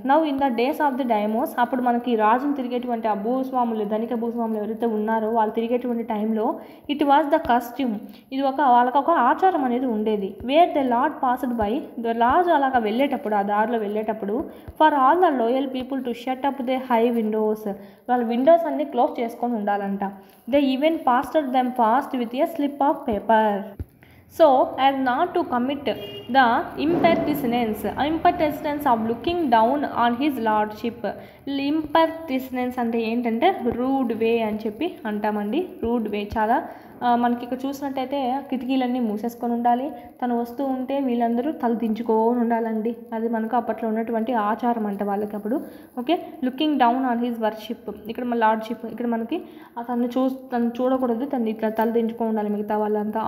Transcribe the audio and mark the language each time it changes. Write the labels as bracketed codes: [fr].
[en] now in the days of the daimyos, [te] అప్పుడు మనకి రాజును తిరిగేటువంటి ఆ భూస్వాములు, ధనిక భూస్వాములు ఎవరైతే ఉన్నారో వాళ్ళు తిరిగేటువంటి టైంలో [en] it was the custom, [te] ఇది వాళ్ళకొక ఆచారం అనేది ఉండేది. [en] where the lord passed by, the [te] రాజు అలాగా వెళ్ళేటప్పుడు ఆ దారిలో వెళ్ళేటప్పుడు [en] for all the loyal people to shut up their high windows, [te] వాళ్ళ విండోస్ అన్ని క్లోజ్ చేసుకొని ఉండాలంట. [en] They even pasted them fast with a slip of paper. So as not to commit the impertinence of looking down on his lordship. [te] Impertinence అంటే ఏంటంటే rude వే అని చెప్పి అంటామండి. Rude వే చాలా మనకి ఇక్కడ చూసినట్టయితే కిటికీలన్నీ మూసేసుకొని ఉండాలి, తను వస్తూ ఉంటే వీళ్ళందరూ తల దించుకొని ఉండాలండి. అది మనకు అప్పట్లో ఉన్నటువంటి ఆచారం అంట వాళ్ళకి అప్పుడు. Okay, [en] looking down on his worship, [te] ఇక్కడ మన లార్డ్షిప్, ఇక్కడ మనకి తను చూడకూడదు, తను ఇట్లా తల దించుకొని ఉండాలి మిగతా వాళ్ళంతా.